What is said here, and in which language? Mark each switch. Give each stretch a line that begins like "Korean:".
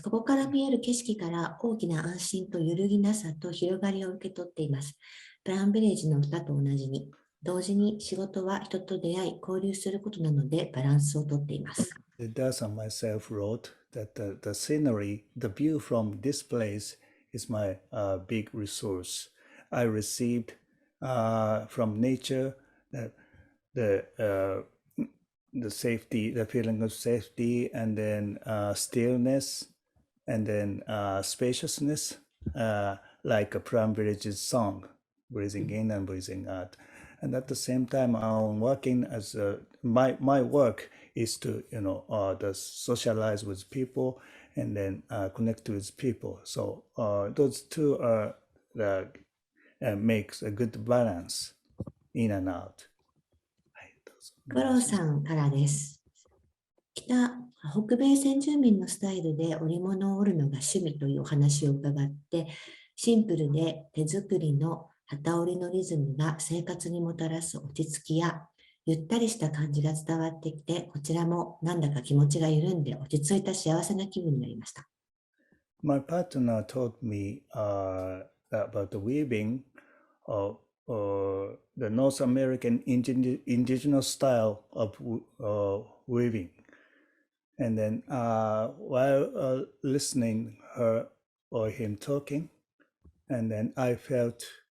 Japanese: ここから見える景色から大きな安心と揺るぎなさと広がりを受け取っています。ブラウンビレッジの歌と同じに、同時に仕事は人と出会い、交流することなのでバランスをとっています。
English: Das and myself wrote that the scenery, the view from this place is my big resource. I received from nature the safety, the feeling of safety, and then stillness, and then spaciousness, like a Pram Village's song, breathing in and breathing out. And at the same time, I'm working as my work is to the socialize with people and then connect with people. So those two makes a good balance in and out.
Japanese: 五郎さんからです。北米先住民のスタイルで織物を織るのが趣味というお話を伺って、シンプルで手作りの機織りのリズムが生活にもたらす落ち着きやゆったりした感じが伝わってきて、こちらもなんだか気持ちが緩んで落ち着いた幸せな気分になりました。
English: My partner told me about the weaving of the North American indigenous style of weaving. And then while listening her or him talking, and then I felt